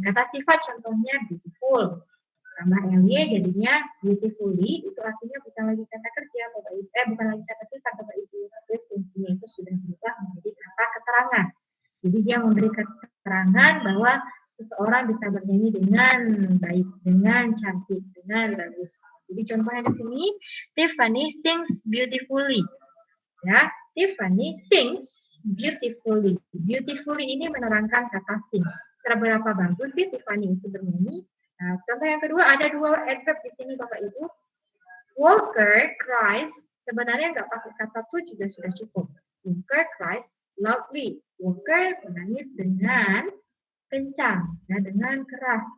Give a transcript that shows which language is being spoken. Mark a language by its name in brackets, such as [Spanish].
[Indonesian] Kata sifat contohnya beautiful. Tambah ly jadinya beautifully, itu artinya bukan lagi kata kerja, Bapak Ibu, bukan lagi kata sifat, Bapak Ibu, tapi fungsinya itu sudah berubah menjadi kata keterangan. Jadi dia memberi keterangan bahwa seseorang bisa bernyanyi dengan baik, dengan cantik, dengan bagus. Jadi contohnya di sini, [English] Tiffany sings beautifully. Ya, Tiffany sings beautifully. [Indonesian] Beautifully ini menerangkan kata sing. Seberapa bagus sih Tiffany itu bernyanyi? Nah, contoh yang kedua ada dua adverb di sini Bapak Ibu. [English] Walker cries, [Indonesian] sebenarnya nggak pakai kata to juga sudah cukup. [English] Walker cries loudly. [Indonesian] Walker menangis dengan kencang, ya, dengan keras.